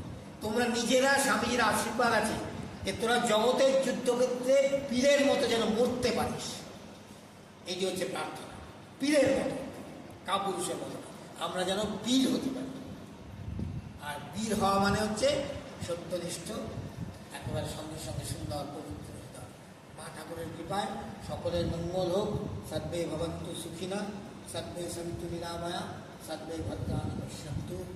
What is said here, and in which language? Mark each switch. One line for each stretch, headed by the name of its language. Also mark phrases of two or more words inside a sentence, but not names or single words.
Bangla: তোমরা নিজেরা, স্বামীজির আশীর্বাদ আছে যে তোরা জগতের যুদ্ধক্ষেত্রে পীরের মতো যেন মরতে পারিস, এই যে হচ্ছে প্রার্থনা। পীরের মতো, কাপুরুষের মতো, আমরা যেন বীর হতে পারি। আর বীর হওয়া মানে হচ্ছে সত্যনিষ্ঠ, একেবারে সঙ্গে সঙ্গে সুন্দর পবিত্র হতে হবে। মা ঠাকুরের কৃপায় সকলের মঙ্গল হোক।
Sanskrit: সর্বে ভবন্তু সুখিনা, সর্বে সন্তু নিরাময়া, সর্বে ভদ্রাণি পশ্যন্তু।